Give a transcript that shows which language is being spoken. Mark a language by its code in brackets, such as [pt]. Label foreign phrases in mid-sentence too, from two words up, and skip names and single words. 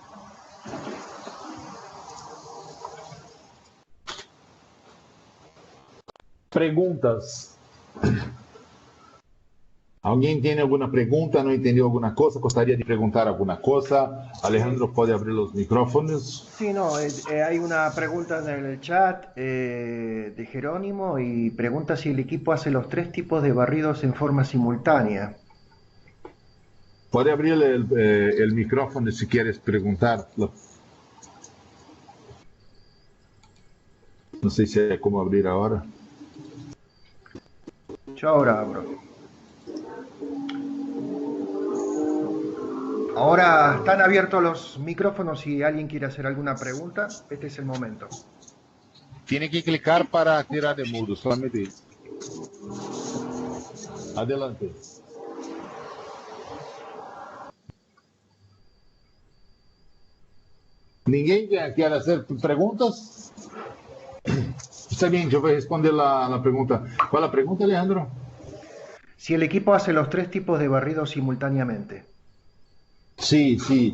[pt] Perguntas? Alguém tem alguma pergunta? Não entendeu alguma coisa? Gostaria de perguntar alguma coisa? Alejandro, pode abrir os micrófonos? [es] Sí, no, hay una pregunta en el chat de Jerónimo y pregunta si el equipo hace los 3 tipos de barridos en forma simultánea. [pt] Pode abrir o microfone se queres perguntar. Não sei se é como abrir agora. [es] Yo ahora abro. Ahora están abiertos los micrófonos si alguien quiere hacer alguna pregunta. Este es el momento. Tiene que clicar para tirar de mudo, solamente isso. Adelante. [pt] Ninguém quer fazer perguntas? Está bem, eu vou responder a pergunta. Qual é a pergunta, Alejandro? [es] Si el equipo hace los 3 tipos de barridos simultáneamente. Sí, sí.